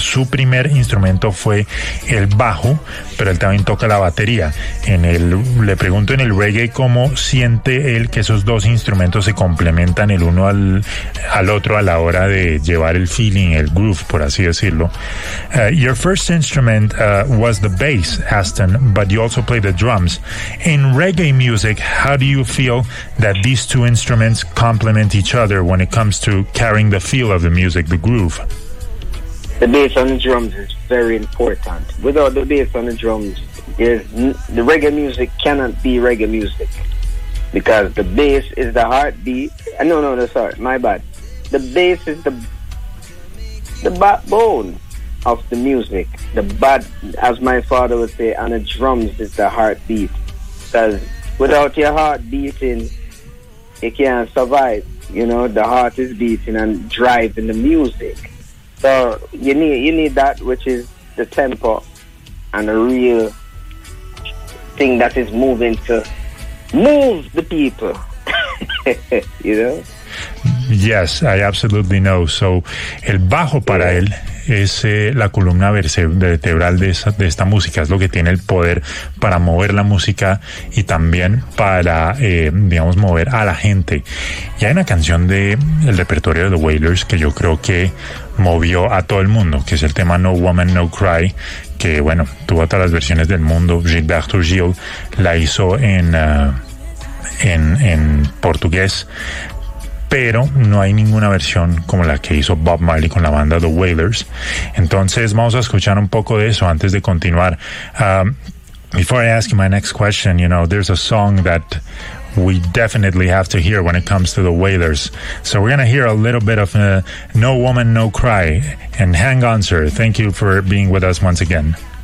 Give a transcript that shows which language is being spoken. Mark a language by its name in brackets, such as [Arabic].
[Spanish] Su primer instrumento fue el bajo, pero él también toca la batería. Le pregunto en el reggae, ¿cómo siente él que esos dos instrumentos se complementan el uno al otro a la hora de llevar el feeling, el groove, por así decirlo? [English] Your first instrument was the bass, Aston, but you also play the drums. In reggae music, how do you feel that these two instruments complement each other when it comes to carrying the feel of the music, the groove? the bass on the drums is very important. Without the bass on the drums, the reggae music cannot be reggae music, because the bass is the heartbeat. The bass is the backbone of the music. The bat, as my father would say, and the drums is the heartbeat. Because without your heart beating, it can't survive. You know, the heart is beating and driving the music. So you need that, which is the tempo and a real thing that is moving to move the people. You know? Yes, I absolutely know. [Spanish] So el bajo para él es la columna vertebral de esta música, es lo que tiene el poder para mover la música y también para, digamos, mover a la gente. Y hay una canción del repertorio de The Wailers que yo creo que movió a todo el mundo, que es el tema No Woman, No Cry, que, bueno, tuvo todas las versiones del mundo. Gilberto Gil la hizo en portugués, pero no hay ninguna versión como la que hizo Bob Marley con la banda The Wailers. Entonces vamos a escuchar un poco de eso antes de continuar. [English] Before I ask you my next question, you know, there's a song that we definitely have to hear when it comes to The Wailers. So we're going to hear a little bit of No Woman, No Cry. And hang on, sir. Thank you for being with us once again.